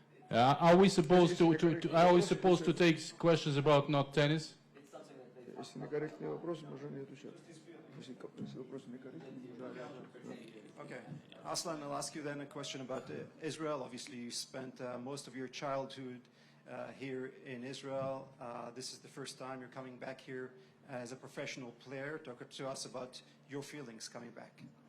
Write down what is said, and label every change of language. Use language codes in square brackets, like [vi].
[en] Are we supposed to take questions about not tennis? [ru] Если некорректный вопрос, можно не отвечать. Если вопрос некорректный, [en] Okay. Aslan, I'll ask you then a question about Israel. Obviously, you spent most of your childhood here in Israel. This is the first time you're coming back here as a professional player. Talk to us about your feelings coming back.